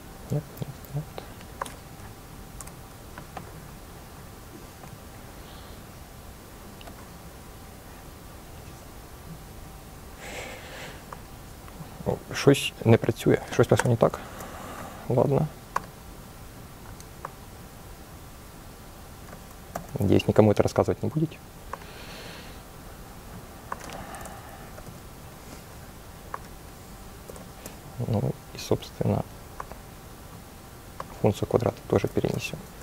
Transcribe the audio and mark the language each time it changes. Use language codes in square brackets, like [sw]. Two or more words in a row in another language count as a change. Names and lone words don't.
[ru] нет, нет. [uk] Щось не працює, щось пішло не так. [ru] Ладно. Надеюсь, никому это рассказывать не будете. Ну и, собственно, функцию квадрата тоже перенесем.